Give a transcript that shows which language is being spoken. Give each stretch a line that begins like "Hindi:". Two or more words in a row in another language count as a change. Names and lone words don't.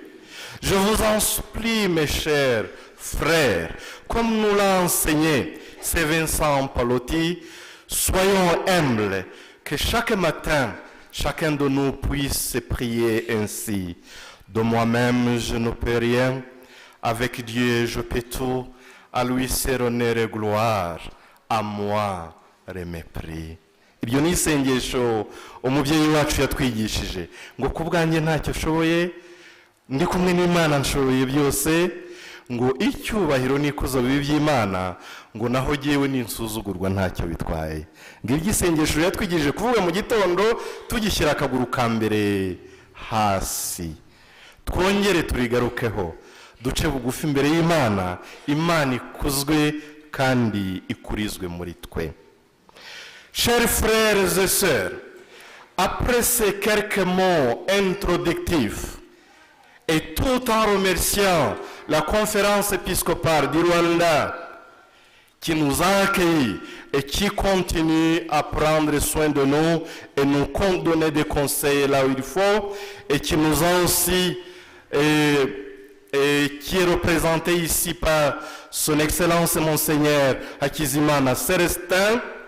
French: Je vous en supplie, mes chers frères, comme nous l'a enseigné Saint Vincent Pallotti, soyons humbles, que chaque matin, chacun de nous puisse prier ainsi. De moi-même, je ne peux rien. Avec Dieu, je peux tout. À lui c'est honneur et gloire. À moi, remépris.
Kinyarwanda: Iryo ni isengesho umubyeyi wacu yatwigishije ngo kubwanjye ntacyo shoboye, ndi kumwe n'Imana nshoboye byose, ngo icyubahiro n'ikuzo bibi by'Imana, ngo naho jewe ninsuzugurwa ntacyo bitwaye. Ngiryo isengesho yatwigishije kuvuga mu gitondo tugishyira akaguru ka mbere hasi, twongere turigarukeho, duce bugufi imbere y'Imana, Imana ikuzwe kandi ikurizwe muri twe.
French: Chers frères et sœurs, après ces quelques mots introductifs, et tout en remerciant la conférence épiscopale du Rwanda qui nous a accueillis et qui continue à prendre soin de nous et nous donner des conseils là où il faut, et qui nous a aussi et qui est représenté ici par son Excellence Monseigneur Hakizimana Célestin.